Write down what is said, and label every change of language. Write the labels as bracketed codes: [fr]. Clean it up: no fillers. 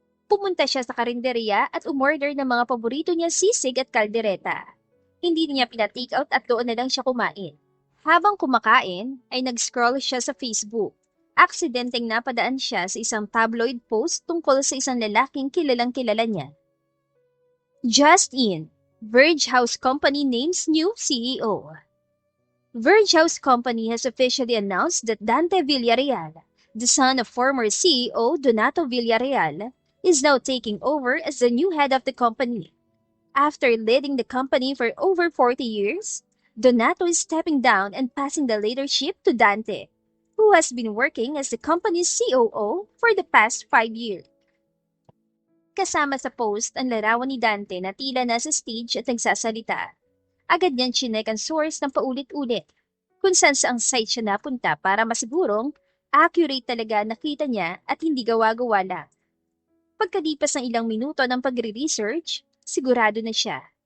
[tl] Pumunta siya sa karinderya at umorder ng mga paborito niyang sisig at kaldereta. Hindi niya pina-take out at doon na lang siya kumain. Habang kumakain, ay nag-scroll siya sa Facebook. Aksidenteng napadaan siya sa isang tabloid post tungkol sa isang lalaking kilalang-kilala niya. [en] Just in, Verge House Company names new CEO. Verge House Company has officially announced that Dante Villarreal, the son of former CEO Donato Villarreal, is now taking over as the new head of the company. After leading the company for over 40 years, Donato is stepping down and passing the leadership to Dante, who has been working as the company's COO for the past 5 years. [tl] Kasama sa post ang larawan ni Dante na tila nasa stage at nagsasalita. Agad niyan chinek ang source ng paulit-ulit, kung saan saang site siya napunta para masigurong accurate talaga nakita niya at hindi gawa-gawa lang. Pagkalipas ng ilang minuto ng pagre-research, sigurado na siya.